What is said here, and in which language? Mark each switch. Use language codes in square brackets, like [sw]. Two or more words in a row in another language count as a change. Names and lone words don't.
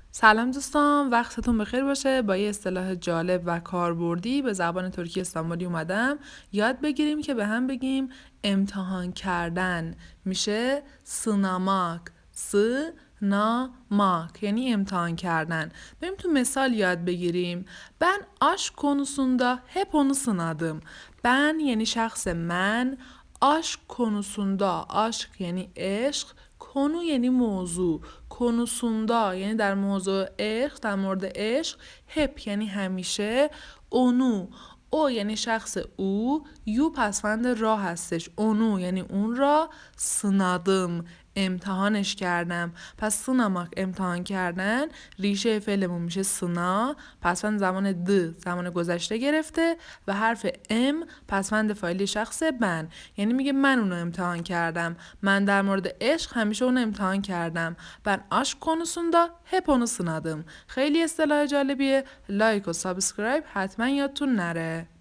[fa] سلام دوستان، وقتتون بخیر باشه. با یه اصطلاح جالب و کاربردی به زبان ترکی استانبولی اومدم یاد بگیریم که به هم بگیم امتحان کردن. میشه سınamak. sınamak یعنی امتحان کردن. بریم تو مثال یاد بگیریم. [tr] Ben aşk konusunda hep onu sınadım. [fa] Ben یعنی شخص من، [tr] aşk konusunda، [fa] aşk یعنی عشق، کنو یعنی موضوع، کنوسوندا یعنی در موضوع عشق، در مورد عشق، هپ یعنی همیشه، اونو او یعنی شخص او، یو پسوند را هستش، اونو یعنی اون را، سنادم امتحانش کردم. پس سناماک امتحان کردن، ریشه فعلمون میشه سنا، پسوند زمان زمان گذشته گرفته و حرف ام پسوند فاعلی شخص من، یعنی میگه من اونو امتحان کردم، من در مورد عشق همیشه اونو امتحان کردم. [tr] Ben aşk konusunda hep onu sınadım. [fa] خیلی اصطلاح جالبیه. لایک و سابسکرایب حتما یادتون نره.